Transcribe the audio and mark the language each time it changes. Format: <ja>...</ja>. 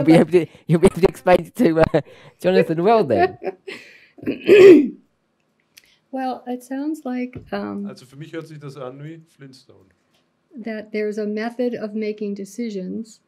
<en>You'll be able to explain it to Jonathan well then. Well, it sounds like</en> <de>Also für mich hört sich das an wie Flintstone.</de> <en>that there's a method of making decisions.</en>